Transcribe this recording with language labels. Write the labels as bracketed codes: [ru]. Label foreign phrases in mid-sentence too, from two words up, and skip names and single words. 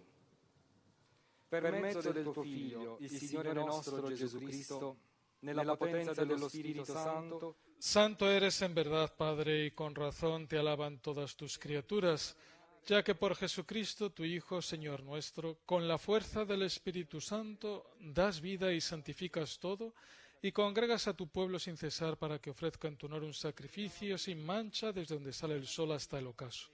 [it] Per mezzo del tuo Figlio, il Signore nostro Gesù Cristo, nella potenza dello Spirito Santo, [es] Santo eres en verdad, Padre, y con razón te alaban todas tus criaturas, ya que por Jesucristo, tu Hijo, Señor nuestro, con la fuerza del Espíritu Santo, das vida y santificas todo, y congregas a tu pueblo sin cesar para que ofrezca en tu honor un sacrificio sin mancha desde donde sale el sol hasta el ocaso.